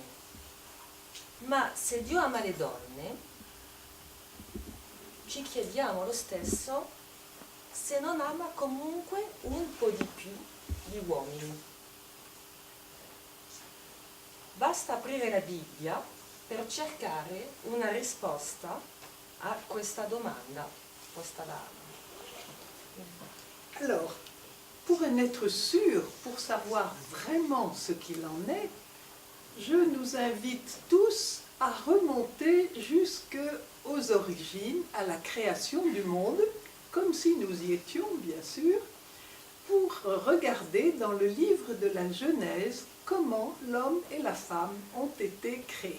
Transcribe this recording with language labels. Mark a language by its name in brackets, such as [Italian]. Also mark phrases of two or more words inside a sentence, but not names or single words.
[Italian] Ma se Dio ama le donne, ci chiediamo lo stesso se non ama comunque un po' di più gli uomini. Basta aprire la Bibbia per cercare una risposta a questa domanda posta da Anna. [French] Alors, pour en être sûr, pour savoir vraiment ce qu'il en est, je nous invite tous à remonter jusqu'aux origines, à la création du monde, comme si nous y étions, bien sûr, pour regarder dans le livre de la Genèse comment l'homme et la femme ont été créés.